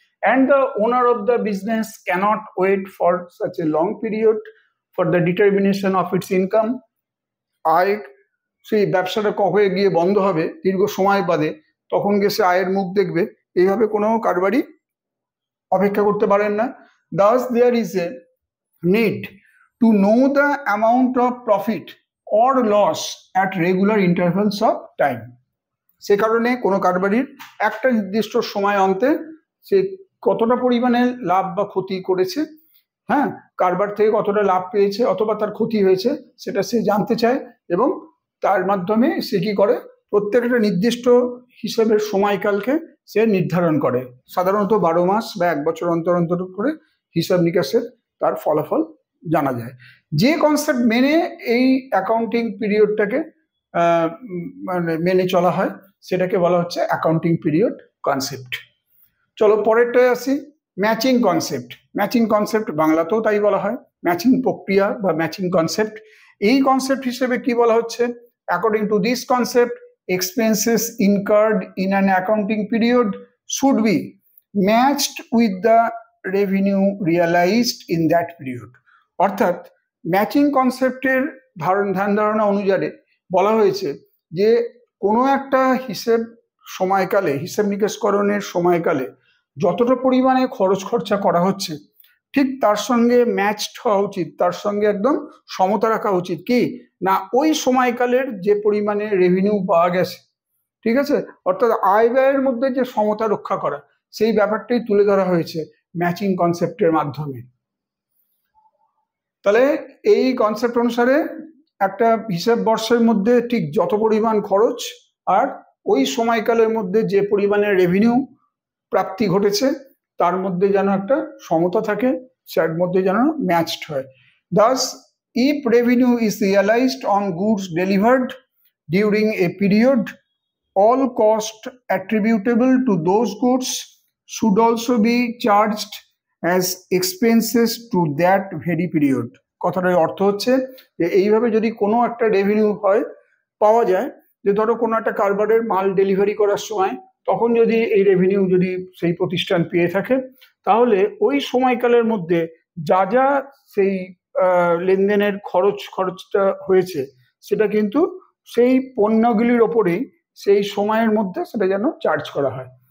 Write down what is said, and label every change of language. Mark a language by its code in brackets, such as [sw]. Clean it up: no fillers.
[en] And the owner of the business cannot wait for such a long period for the determination of its income. [bn] আয়, সেই ব্যবসাটা কবে গিয়ে বন্ধ হবে দীর্ঘ সময় বাদে, তখন গিয়ে সে আয়ের মুখ দেখবে, এইভাবে কোনো কারবারই অপেক্ষা করতে পারেন না। [en] Thus there is a need to know the amount of profit or loss at regular intervals of time. [bn] সে কারণে কোনো কারবারির একটা নির্দিষ্ট সময় অন্তে সে কতটা পরিমাণে লাভ বা ক্ষতি করেছে, হ্যাঁ, কারবার থেকে কতটা লাভ পেয়েছে অথবা তার ক্ষতি হয়েছে, সেটা সে জানতে চায়। এবং তার মাধ্যমে সে কি করে, প্রত্যেকটা নির্দিষ্ট হিসেবের সময়কালকে সে নির্ধারণ করে। সাধারণত 12 মাস বা 1 বছর অন্তর অন্তর করে হিসাব নিকাশের তার ফলাফল জানা যায়। যে কনসেপ্ট মেনে এই অ্যাকাউন্টিং পিরিয়ডটাকে মানে মেনে চলা হয়, সেটাকে বলা হচ্ছে অ্যাকাউন্টিং পিরিয়ড কনসেপ্ট। চলো পরেরটায় আসি, ম্যাচিং কনসেপ্ট। ম্যাচিং কনসেপ্ট বাংলাতেও তাই বলা হয়, ম্যাচিং প্রক্রিয়া বা ম্যাচিং কনসেপ্ট। এই কনসেপ্ট হিসেবে কি বলা হচ্ছে, [en] According to this concept expenses incurred in an accounting period should be matched with the revenue realized in that period. [bn] অর্থাৎ ম্যাচিং কনসেপ্টের ধ্যান ধারণা অনুযায়ী বলা হয়েছে যে কোনো একটা হিসেব সময়কালে, হিসেব নিকেশকরণের সময়কালে যতটা পরিমাণে খরচ খরচা করা হচ্ছে, ঠিক তার সঙ্গে ম্যাচড হওয়া উচিত, তার সঙ্গে একদম সমতা রাখা উচিত কি না, ওই সময়কালের যে পরিমাণে রেভিনিউ পাওয়া গেছে, ঠিক আছে, অর্থাৎ আয় ব্যয়ের মধ্যে যে সমতা রক্ষা করা, সেই ব্যাপারটাই তুলে ধরা হয়েছে ম্যাচিং কনসেপ্টের মাধ্যমে। তাহলে এই কনসেপ্ট অনুসারে একটা হিসাব বর্ষের মধ্যে ঠিক যত পরিমাণ খরচ আর ওই সময়কালের মধ্যে যে পরিমাণে রেভিনিউ প্রাপ্তি ঘটেছে, তার মধ্যে যেন একটা সমতা থাকে, যার মধ্যে যেন ম্যাচড হয়। [en] Thus, if revenue is realized on goods delivered during a period, all cost attributable to those goods should also be charged as expenses to that very period. [bn] কথাটার অর্থ হচ্ছে যে এইভাবে যদি কোনো একটা রেভিনিউ হয়, পাওয়া যায়, যে ধরো কোনো একটা কারবারের মাল ডেলিভারি করার সময় তখন যদি এই রেভিনিউ যদি সেই প্রতিষ্ঠান পেয়ে থাকে, তাহলে ওই সময়কালের মধ্যে যা যা সেই লেনদেনের খরচটা হয়েছে, সেটা কিন্তু সেই পণ্যগুলির ওপরেই সেই সময়ের মধ্যে সেটা যেন চার্জ করা হয়।